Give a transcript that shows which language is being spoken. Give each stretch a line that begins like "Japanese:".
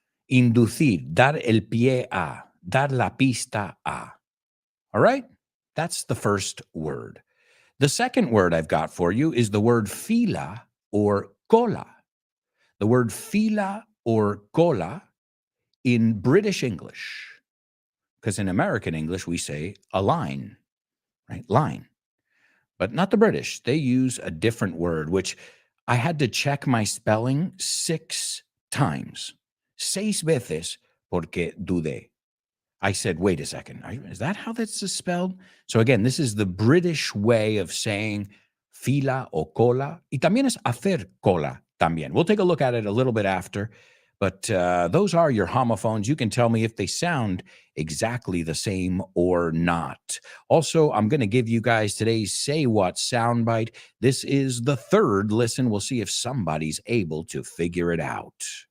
Spanish: Inducir, dar el pie a, dar la pista a.
English: All right. That's the first word. The second word I've got for you is the word fila or cola. The word fila or cola in British English, because in American English we say a line, right? Line. But not the British. They use a different word, which I had to check my spelling 6 times.
Spanish: 6 veces porque dudé.
English: I said, wait a second, is that how that's spelled? So again, this is the British way of saying fila o cola.
Spanish: Y también es hacer cola también.
English: We'll take a look at it a little bit after. But those are your homophones. You can tell me if they sound exactly the same or not. Also, I'm going to give you guys today's Say What soundbite. This is the third listen. We'll see if somebody's able to figure it out.